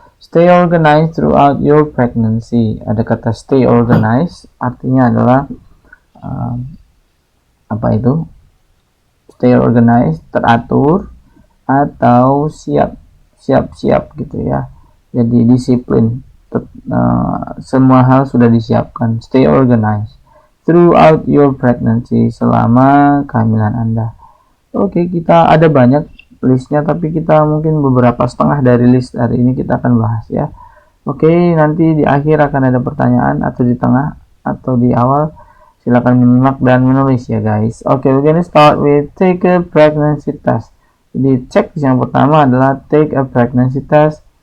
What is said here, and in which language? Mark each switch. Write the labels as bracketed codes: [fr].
[en] Stay organized throughout your pregnancy. [id] Ada kata [en] stay organized, [id] artinya adalah apa itu? [en] Stay organized, [id] teratur atau siap gitu ya. Jadi disiplin. Semua hal sudah disiapkan. [en] Stay organized throughout your pregnancy, [id] selama kehamilan Anda. Oke, kita ada banyak listnya, tapi kita mungkin beberapa setengah dari list hari ini kita akan bahas ya. Oke, nanti di akhir akan ada pertanyaan, atau di tengah atau di awal. Silakan menyimak dan menulis ya guys. [en] Oke, we're gonna start with take a pregnancy test. [id] Jadi cek yang pertama adalah [en] take a pregnancy test.